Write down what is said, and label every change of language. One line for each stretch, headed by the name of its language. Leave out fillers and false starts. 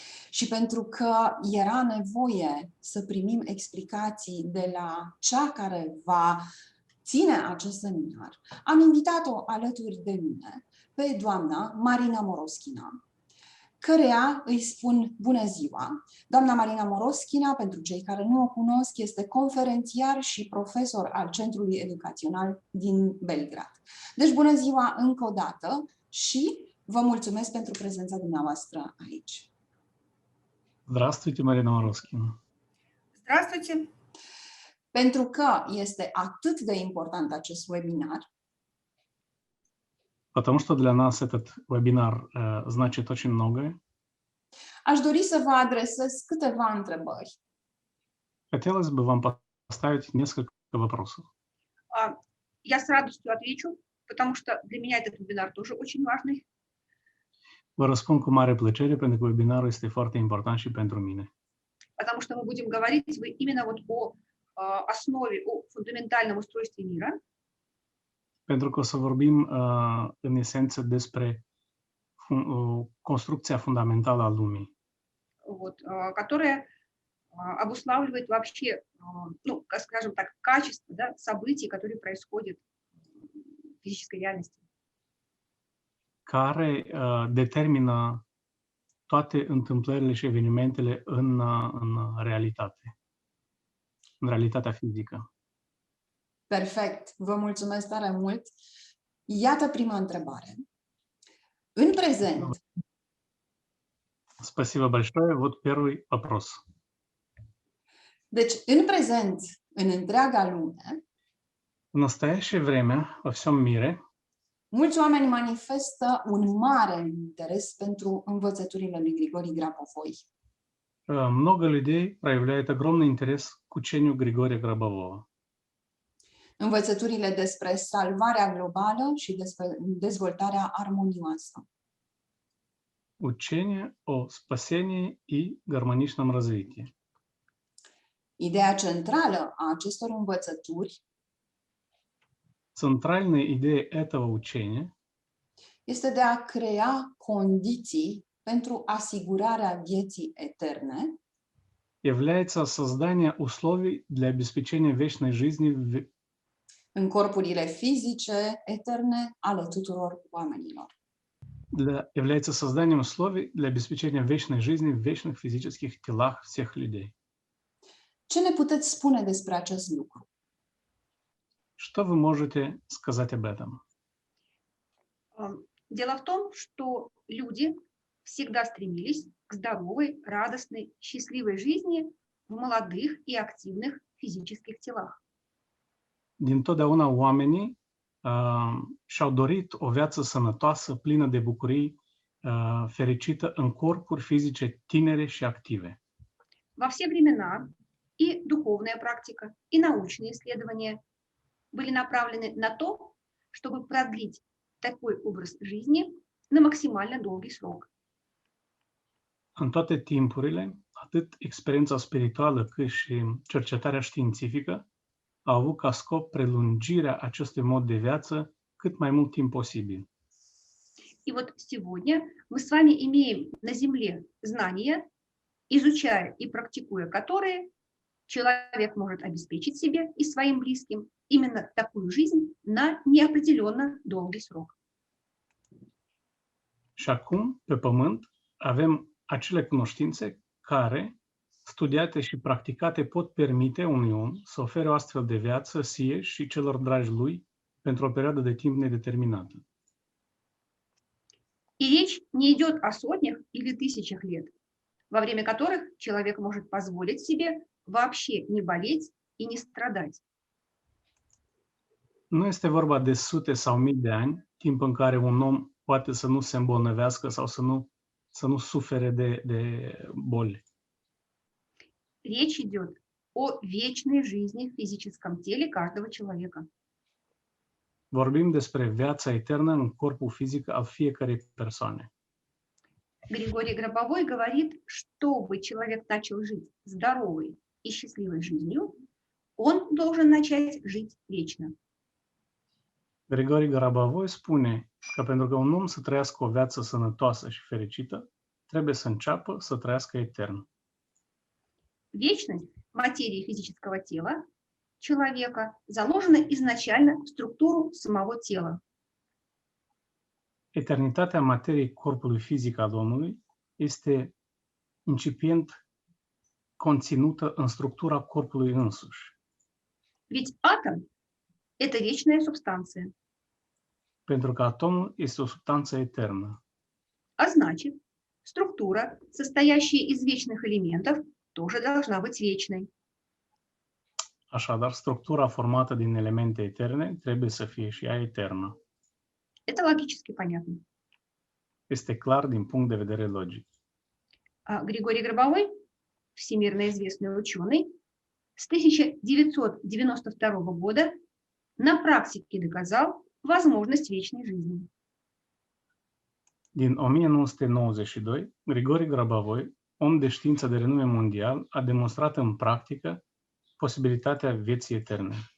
Romanian: Și pentru că era nevoie să primim explicații de la cea care va ține acest seminar, am invitat-o alături de mine pe doamna Marina Moroschina, căreia îi spun bună ziua. Doamna Marina Moroschina, pentru cei care nu o cunosc, este conferențiar și profesor al Centrului Educațional din Belgrad. Deci bună ziua încă o dată și vă mulțumesc pentru prezența dumneavoastră aici.
Russian: Здравствуйте, Марина Мороскина. Здравствуйте!
Romanian: Pentru că este atât de important acest webinar,
Russian: Потому что для нас этот вебинар значит очень многое.
Romanian: Aș dori să vă adresez câteva întrebări.
Russian: Хотелось бы вам поставить несколько вопросов. Я с радостью отвечу, потому что для меня этот вебинар тоже очень важный.
Romanian: Vă răspund cu mare plăcere pentru că webinarul este foarte important și pentru mine.
Russian: Потому что мы будем говорить именно вот о основе, о фундаментальном устройстве мира.
Romanian: Pentru că o să vorbim în esență despre construcția fundamentală a lumii.
Russian: Вот, которая обуславливает вообще, ну, скажем так, качество, да, событий, которые происходят в физической реальности.
Romanian: Care determină toate întâmplările și evenimentele în realitate, în realitatea fizică. Perfect, vă mulțumesc tare mult. Iată prima întrebare. În prezent...
Russian: Спасибо большое. Вот первый вопрос.
Romanian: Deci, în prezent, în întreaga lume,
Russian: В настоящее время во всем мире
Romanian: mulți oameni manifestă un mare interes pentru învățăturile lui Grigori Grabovoi.
Russian: много людей проявляет огромный интерес к учению Григория Гробового.
Romanian: Învățăturile despre salvarea globală și despre dezvoltarea armonioasă.
Russian: Учение о спасении и гармоничном развитии.
Romanian: Ideea centrală a acestor învățături
Russian: Центральная идея этого учения
Romanian: este de a crea condiții pentru asigurarea vieții eterne
Russian: является создание условий для обеспечения вечной жизни
Romanian: în corpurile fizice eterne ale tuturor oamenilor.
Russian: является созданием условий для обеспечения вечной жизни в вечных физических телах всех людей.
Romanian: Ce ne puteți spune despre acest lucru?
Russian: Что вы можете сказать об этом? Дело в том, что люди всегда стремились к здоровой, радостной, счастливой жизни в молодых и активных физических телах.
Romanian: Dintotdeauna oamenii și-au dorit o viață sănătoasă, plină de bucurii fericită în corpuri fizice tinere și active.
Russian: Во все времена и духовная практика, и научные исследования были направлены на то, чтобы продлить такой образ жизни на максимально долгий срок.
Romanian: În toate timpurile, atât experiența spirituală cât și cercetarea științifică au avut ca scop prelungirea acestui mod de viață cât mai mult timp posibil.
Russian: И вот сегодня мы с вами имеем на Земле знания, изучая и практикуя которые, человек может обеспечить себе и своим близким именно такую жизнь на неопределенно долгий срок.
Romanian: Și acum, pe Pământ, avem acele cunoștințe care, studiate și practicate, pot permite unui om să ofere o astfel de viață sie și celor dragi lui pentru o perioadă de timp nedeterminată.
Russian: И речь не идет о сотнях или тысячах лет, во время которых человек может позволить себе вообще не болеть и не страдать.
Romanian: Nu este vorba de sute sau mii de ani, timp în care un om poate să nu se îmbolnăvească sau să nu sufere de boli.
Russian: Речь идет о вечной жизни в физическом теле каждого человека.
Romanian: Vorbim despre viața eternă în corpul fizic al fiecărei persoane.
Russian: Григорий Гробовой говорит, чтобы человек начал жить здоровой и счастливой жизнью, он должен начать жить вечно.
Romanian: Grigori Grabovoi spune că pentru că un om să trăiască o viață sănătoasă și fericită, trebuie să înceapă să trăiască etern.
Russian: Вечность материи физического тела человека заложена изначально в структуру самого тела.
Romanian: Eternitatea materiei corpului fizic al omului este incipient conținută în structura corpului însuși.
Russian: Ведь атом – это вечная субстанция,
Romanian: Pentru că atomul este o substanță eternă.
Russian: а значит, структура, состоящая из вечных элементов, тоже должна быть вечной.
Romanian: Așadar, structura formată din elemente eterne trebuie să fie și ea eternă.
Russian: Это логически понятно.
Romanian: Este clar din punct de vedere logic.
Russian: А Григорий Гробовой, всемирно известный ученый, с 1992 года на практике доказал возможность вечной жизни.
Romanian: Din 1992, Grigori Grabovoi, om de știință de renume mondial, a demonstrat în practică posibilitatea vieții eterne.